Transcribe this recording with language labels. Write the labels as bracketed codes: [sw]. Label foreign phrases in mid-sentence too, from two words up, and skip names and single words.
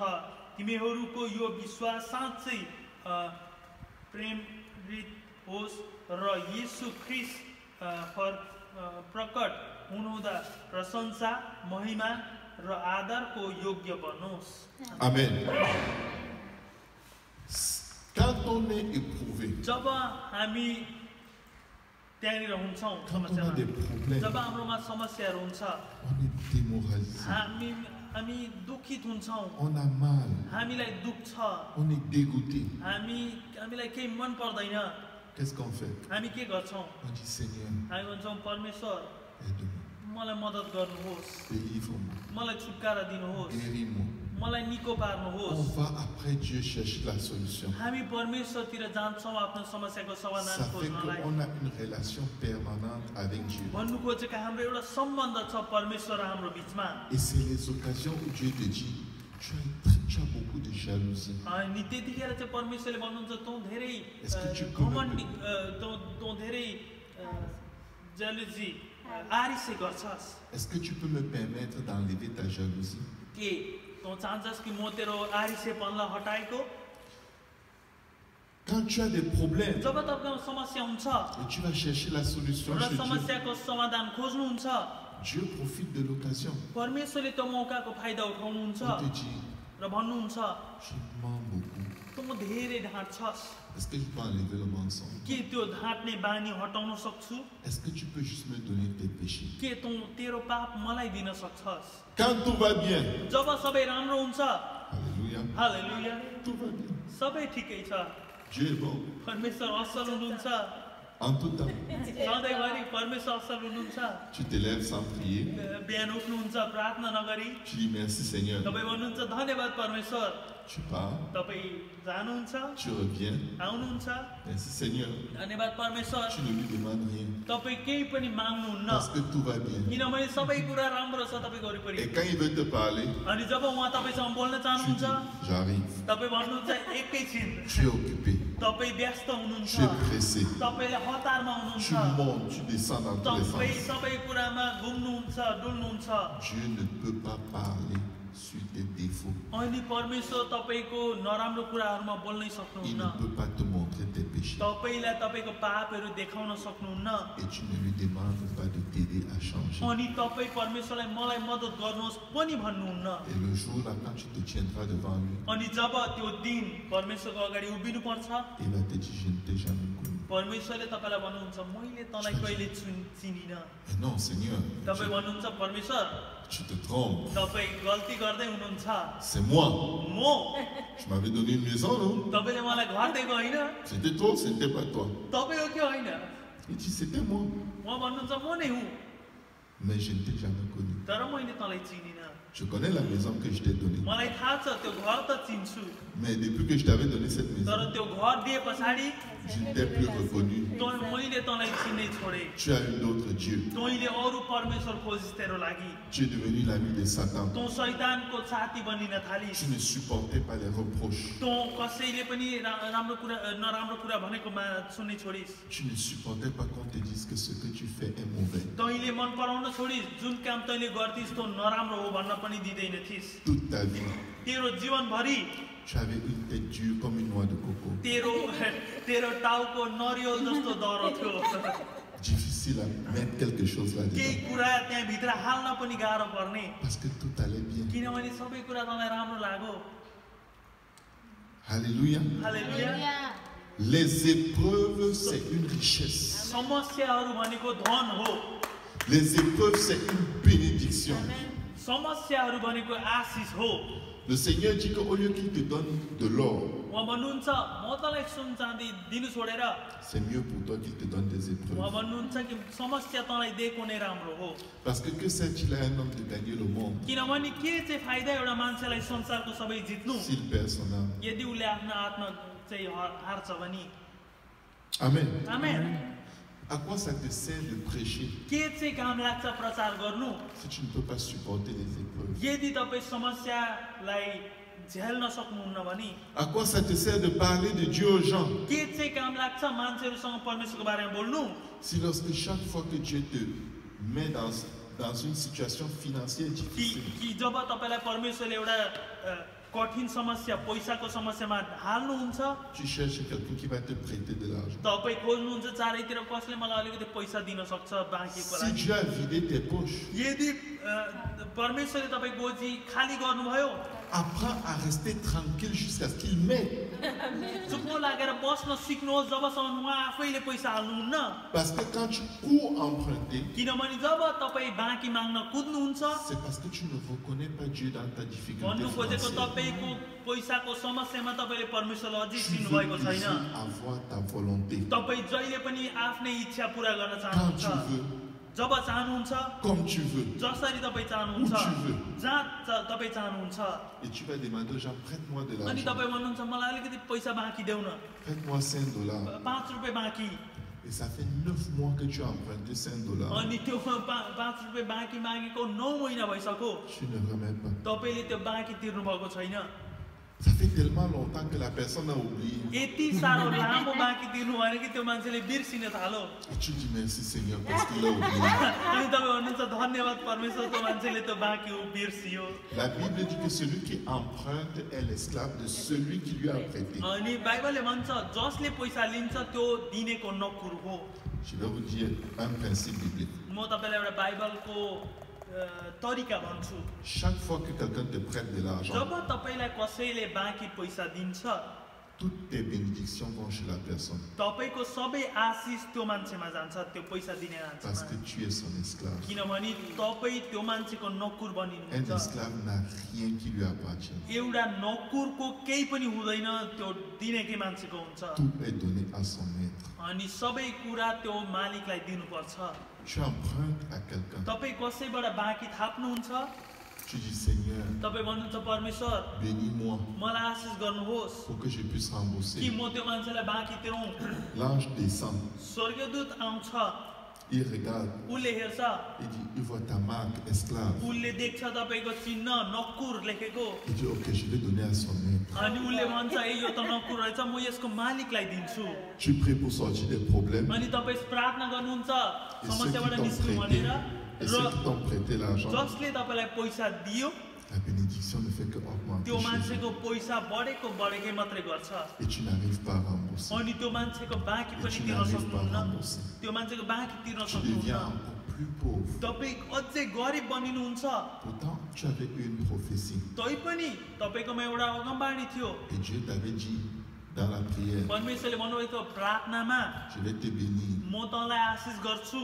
[ne] तिमीहरूको यो विश्वास साँच्चै प्रेरित होस् र येशू ख्रीष्ट प्रकट हुनुहुँदा प्रशंसा महिमा र आदरको योग्य बनोस्। [fr] Amen. Quand on est éprouvé, [ne] जब हामी त्यहाँनिर हुन्छौँ [fr] quand on a des problèmes, [ne] जब हाम्रोमा समस्याहरू हुन्छ [fr] on est démoralisé, [ne] हामी दुखित हुन्छौँ, [fr] on a mal, [ne] हामीलाई दुख छ, [fr] on est dégoûté. [ne] हामीलाई केही मन पर्दैन, [fr] Qu'est-ce qu'on fait? [ne] हामी के गर्छौँ? [fr] On dit Seigneur, [ne] हामी भन्छौँ परमेश्वर [fr] aide-moi, [ne] मलाई मद्दत गर्नुहोस्, [fr] délivre-moi, [ne] मलाई छुटकारा दिनुहोस्, [fr] guéris-moi. [ne] मलाई निको [fr] On [ne] पार्नुहोस्। [fr] va après Dieu chercher la solution. [ne] हामी परमेश्वरतिर जान्छौँ आफ्नो समस्याको समाधान [fr] Ça fait [ne] खोज्नलाई। [fr] qu'on a une relation permanente avec Dieu. [ne] भन्नु खोजेको हाम्रो एउटा सम्बन्ध छ परमेश्वर र हाम्रो बिचमा। [fr] Et c'est les occasions où Dieu te dit, tu as beaucoup de jalousie. [ne] अनि त्यतिखेर चाहिँ परमेश्वरले भन्नुहुन्छ तँ धेरै [fr] Est-ce que tu [ne] घमण्डी तँ धेरै जेलसी आरिसे गर्छस्। [fr] Est-ce que tu peux me permettre d'enlever ta jalousie? [ne] के तँ चाहन्छस् कि म तेरो आरिसेपनलाई हटाएको? [fr] Quand tu as des problèmes [ne] जब तपाईको समस्या हुन्छ [fr] et tu vas chercher la solution [ne] र [fr] chez Dieu, [ne] समस्याको समाधान खोज्नुहुन्छ [fr] Dieu profite de l'occasion. [ne] परमेश्वरले त्यो मौकाको फाइदा उठाउनुहुन्छ [fr] Il te dit, [ne] र भन्नुहुन्छ [fr] je mens beaucoup. [ne] तँ धेरै ढाँट्छस्। [fr] Est-ce que je peux enlever le mensonge? [ne] के त्यो ढाँट्ने बानी हटाउन सक्छु? [fr] Est-ce que tu peux juste me donner tes péchés? [ne] के तँ तेरो पाप मलाई दिन सक्छस्? [fr] Quand tout va bien, [ne] जब सबै राम्रो हुन्छ [fr] alléluia, [ne] हालेलुया [fr] tout va bien. [ne] सबै ठिकै छ [fr] Dieu est bon [ne] परमेश्वर असल हुनुहुन्छ [fr] en tout temps. [ne] सधैँभरि परमेश्वर असल हुनुहुन्छ [fr] Tu te lèves sans prier. [ne] बिहान उठ्नुहुन्छ प्रार्थना नगरी [fr] Tu dis merci Seigneur. [ne] तपाईँ भन्नुहुन्छ धन्यवाद परमेश्वर [fr] Tu pars, [ne] तपाईँ जानुहुन्छ [fr] tu reviens. [ne] आउनुहुन्छ [fr] Merci Seigneur. [ne] धन्यवाद परमेश्वर [fr] Tu ne lui demandes rien. [ne] तपाईँ केही पनि माग्नुहुन्न [fr] Parce que tout va bien. [ne] किनभने सबै कुरा राम्रो छ तपाईँको वरिपरि [fr] Et quand il veut te parler, [ne] अनि जब उहाँ तपाईँसँग बोल्न [fr] tu [ne] चाहनुहुन्छ [fr] dis j'arrive. [ne] तपाईँ भन्नुहुन्छ एकैछिन [fr] Tu es occupé. [ne] तपाईँ व्यस्त हुनुहुन्छ [fr] Tu es pressé. [ne] तपाईँले हतारमा [fr] Tu [ne] हुनुहुन्छ [fr] montes, tu descends dans tous les [ne] तपाईँ [fr] sens. [ne] सबै कुरामा घुम्नुहुन्छ डुल्नुहुन्छ [fr] Dieu ne peut pas parler sur tes défauts. [ne] अनि परमेश्वर तपाईँको नराम्रो कुराहरूमा बोल्नै [fr] Il [ne] सक्नुहुन्न [fr] ne peut pas te montrer tes péchés. [ne] तपाईँलाई तपाईँको पापहरू देखाउन सक्नुहुन्न [fr] Et tu ne lui demandes pas de t'aider à changer. [ne] अनि तपाईँ परमेश्वरलाई मलाई मद्दत गर्नुहोस् पनि भन्नुहुन्न [fr] Et le jour là, quand tu te tiendras devant lui, [ne] अनि जब त्यो दिन परमेश्वरको अगाडि उभिनु पर्छ [fr] il va te dire je ne t'ai jamais connu. [ne] परमेश्वरले तपाईँलाई भन्नुहुन्छ मैले तँलाई कहिले चिनिनँ [fr] Mais non, Seigneur, [ne] तपाईँ भन्नुहुन्छ परमेश्वर [fr] tu te trompes. [ne] तपाईँ गल्ती गर्दै हुनुहुन्छ [fr] C'est moi. [ne] म [fr] Tu m'avais donné une maison, non? [ne] तपाईँले मलाई घर दिएको होइन [fr] C'était toi, c'était pas toi. [ne] तपाईँ हो कि होइन [fr] Il dit c'était moi. [ne] म भन्नुहुन्छ म नै हुँ [fr] Mais je ne t'ai jamais connu. [ne] तर मैले तँलाई चिनिनँ [fr] Je connais la maison que je t'ai donnée. [ne] मलाई थाहा छ त्यो घर त चिन्छु [fr] Mais depuis que je t'avais donné cette [ne] तर [fr] maison, [ne] त्यो घर दिए पछाडि [fr] je ne t'ai plus reconnu. [ne] मैले तँलाई चिन्नै छोडेँ [fr] Tu as eu d'autres dieux. [ne] तैँले अरू परमेश्वर खोजिस् तेरो लागि [fr] Tu es devenu l'ami de Satan. [ne] तँ शैतानको साथी बनिन थालिस् [fr] Tu ne supportais pas les reproches. [ne] तँ कसैले पनि राम्रो कुरा नराम्रो कुरा भनेकोमा सुन्नै छोडिस् [fr] Tu ne supportais pas qu'on te dise que ce que tu fais est mauvais. [ne] तैँले मन पराउन छोडिस् जुन काम तैँले गर्थिस् त्यो नराम्रो हो भन्न पनि दिँदैन थिइस् [fr] Toute ta vie, [ne] तेरो जीवनभरि [fr] tu avais une tête dure comme une noix de coco. [ne] तेरो टाउको नरिवल जस्तो दह्रो थियो [fr] Difficile à mettre quelque chose [ne] केही [fr] là-dedans. [ne] कुरा त्यहाँभित्र हाल्न पनि गाह्रो पर्ने [fr] Parce que tout allait bien. [ne] किनभने सबै कुरा तँलाई राम्रो लाग्यो [fr] Alléluia. [ne] हालेलुया [fr] Les épreuves, c'est une richesse. [ne] समस्याहरू भनेको धन हो [fr] Les épreuves, c'est une bénédiction. [ne] समस्याहरू भनेको आशिष हो [fr] Le Seigneur dit qu'au lieu qu'il te donne de l'or, [ne] उहाँ भन्नुहुन्छ म तँलाई सुन चाँदी दिनु छोडेर [fr] c'est mieux pour toi qu'il te donne des [ne] उहाँ [fr] épreuves. [ne] भन्नुहुन्छ कि समस्या तँलाई दिएको नै राम्रो हो [fr] Parce que sert-il à un homme de gagner le monde [ne] किनभने के चाहिँ फाइदा एउटा मान्छेलाई संसारको सबै जित्नु [fr] s'il perd son âme? [ne] यदि उसले आफ्नो आत्मा चाहिँ हार्छ भने [fr] Amen. [ne] आमेन [fr] À quoi ça te sert de prêcher [ne] के चाहिँ काम लाग्छ प्रचार गर्नु [fr] si tu ne peux pas supporter les épreuves? [ne] यदि तपाईँ समस्यालाई झेल्न सक्नुहुन्न भने [fr] À quoi ça te sert de parler de Dieu aux gens [ne] के चाहिँ काम लाग्छ मान्छेहरूसँग परमेश्वरको बारेमा बोल्नु [fr] si lorsque chaque fois que Dieu te met dans une situation financière difficile, [ne] कि जब तपाईँलाई परमेश्वरले एउटा कठिन समस्या पैसाको समस्यामा हाल्नुहुन्छ [fr] tu cherches quelqu'un qui va te prêter de l'argent? [ne] तपाईँ खोज्नुहुन्छ चारैतिर कसले मलाई अलिकति पैसा दिन सक्छ बाँकीको [fr] Si [ne] लागि [fr] Dieu a vidé tes poches, [ne] यदि परमेश्वरले तपाईँ गोजी खाली गर्नुभयो [fr] apprends à rester tranquille jusqu'à ce qu'il mette. [ne] चुप्नो लागेर बस्न सिक्नुहोस् जबसम्म उहाँ आफैले पैसा हाल्नुहुन्न [fr] Parce que quand tu cours emprunter, [ne] किनभने जब तपाईँ बाँकी माग्न कुद्नुहुन्छ [fr] c'est parce que tu ne reconnais pas Dieu dans ta difficulté [ne] भन्नु खोजेको [fr] financière. [ne] तपाईँको पैसाको समस्यामा तपाईँले परमेश्वरलाई अझै [fr] Tu [ne] चिन्नु [fr] veux [ne] भएको छैन [fr] toujours avoir ta volonté. [ne] तपाईँ जहिले पनि आफ्नै इच्छा पुरा गर्न [fr] Quand [ne] चाहनुहुन्छ [fr] tu veux, [ne] जब चाहनुहुन्छ [fr] comme tu veux. [ne] जसरी तपाईँ चाहनुहुन्छ [fr] Où tu veux. [ne] जहाँ तपाईँ चाहनुहुन्छ [fr] Et tu vas demander aux gens, prête-moi de [ne] अनि [fr] l'argent. [ne] तपाईँ भन्नुहुन्छ मलाई अलिकति पैसा बाँकी देऊ न [fr] Prête-moi $5. [ne] 5 रुपियाँ बाँकी [fr] Et ça fait 9 mois que tu as emprunté $5. [ne] अनि त्यो 5 रुपियाँ बाँकी मागेको 9 महिना भइसक्यो [fr] Tu ne remets pas. [ne] तपाईँले त्यो बाँकी तिर्नु भएको छैन [fr] Ça fait tellement longtemps que la personne a oublié. [ne] यति साह्रो लामो बाँकी तिर्नु भएन कि त्यो मान्छेले बिर्सिन थाल्यो [fr] Et tu dis merci Seigneur parce qu'il a oublié. [ne] अनि तपाईँ भन्नुहुन्छ धन्यवाद परमेश्वर त्यो मान्छेले त्यो बाँकी बिर्सियो [fr] La Bible dit que celui qui emprunte est l'esclave de celui qui lui a prêté. [ne] अनि बाइबलले भन्छ जसले पैसा लिन्छ त्यो दिनेको नकुर हो [fr] Je vais vous dire un principe biblique. [ne] म तपाईँलाई एउटा बाइबलको तरिका भन्छु [fr] Chaque fois que quelqu'un te prête de l'argent, [ne] जब तपाईँलाई कसैले बाँकी पैसा दिन्छ [fr] toutes tes bénédictions vont chez la personne. [ne] तपाईको सबै आशिष त्यो मान्छेमा जान्छ, त्यो पैसा दिने [fr] Parce que [ne] मान्छेमा। [fr] tu es son esclave. [ne] किनभने तपाईँ त्यो मान्छेको नोकर [fr] Un [ne] बनिनुहुन्छ। [fr] esclave n'a rien qui lui appartient. [ne] एउटा नोकरको केही पनि हुँदैन, त्यो दिनेकै मान्छेको हुन्छ। [fr] Tout est donné à son maître. [ne] अनि सबै कुरा त्यो मालिकलाई दिनुपर्छ। [fr] Tu empruntes à quelqu'un. [ne] तपाईँ कसैबाट बाँकी थाप्नुहुन्छ, [fr] Tu dis Seigneur, [ne] तपाईँ भन्नुहुन्छ परमेश्वर [fr] bénis-moi [ne] मलाई आशिष गर्नुहोस् [fr] pour que je puisse [ne] कि [fr] rembourser. [ne] म त्यो मान्छेलाई बाँकी तिरौँ। [fr] L'ange descend, [ne] स्वर्गदूत आउँछ, [fr] il regarde, [ne] उसले हेर्छ, [fr] il dit, il voit ta marque esclave. [ne] उसले देख्छ तपाईँको चिन्ह नकुर लेखेको, [fr] Il dit, ok, je vais donner à son maître. [ne] अनि उसले भन्छ ए यो त नकुर रहेछ, म यसको मालिकलाई दिन्छु। [fr] Tu pries pour sortir des problèmes. [ne] अनि तपाईँ प्रार्थना गर्नुहुन्छ [fr] Et ceux qui [ne] समस्याबाट [fr] t'ont [ne] निस्क्नु [fr] prêté, [ne] भनेर, [fr] et ceux [ne] र [fr] qui t'ont prêté l'argent, [ne] जसले तपाईँलाई पैसा दियो [fr] la bénédiction ne fait que augmenter [ne] त्यो [fr] chez [ne] मान्छेको [fr] eux. [ne] पैसा बढेकै मात्रै गर्छ। [fr] Et tu n'arrives pas à rembourser. [ne] अनि त्यो मान्छेको बाँकी [fr] Et [ne] पनि [fr] tu [ne] तिर्न [fr] n'arrives pas [ne] सक्नुहुन्न, [fr] à rembourser. [ne] त्यो मान्छेको बाँकी तिर्न [fr] Tu deviens [ne] सक्नुहुन्न, [fr] encore plus pauvre. [ne] तपाईँ अझै गरिब बनिनुहुन्छ। [fr] Pourtant, tu avais eu une prophétie. [ne] तैपनि तपाईँकोमा एउटा अगमबाणी थियो, [fr] Et Dieu t'avait dit dans la prière, [ne] परमेश्वरले भन्नुभएको प्रार्थनामा [fr] je vais te bénir. [ne] म तँलाई आशिष गर्छु।